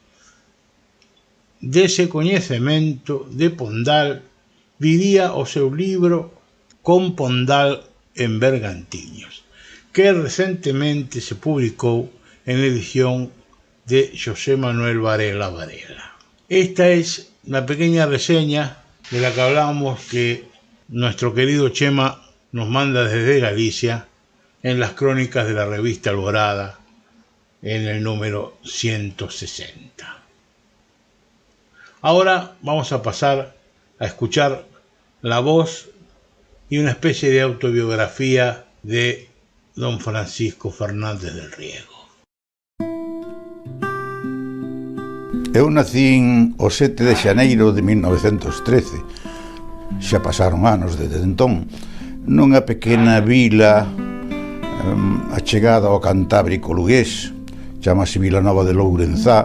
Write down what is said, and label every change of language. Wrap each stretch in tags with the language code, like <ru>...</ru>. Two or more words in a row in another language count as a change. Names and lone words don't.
<gl>Dese coñecemento de Pondal viría o seu libro Con Pondal en Bergantiños, que recentemente se publicou en edición de José Manuel Varela Varela.</gl> <es>Esta es la pequeña reseña de la que hablamos que nuestro querido Chema nos manda desde Galicia en las crónicas de la revista Alborada en el número 160. Ahora vamos a pasar a escuchar la voz y una especie de autobiografía de don Francisco Fernández del Riego.</es> <gl>Eu nacín o 7 de xaneiro de 1913, xa pasaron anos desde entón, nunha pequena vila achegada ao Cantábrico lugués, chamase Vilanova de Lourenzá.</gl>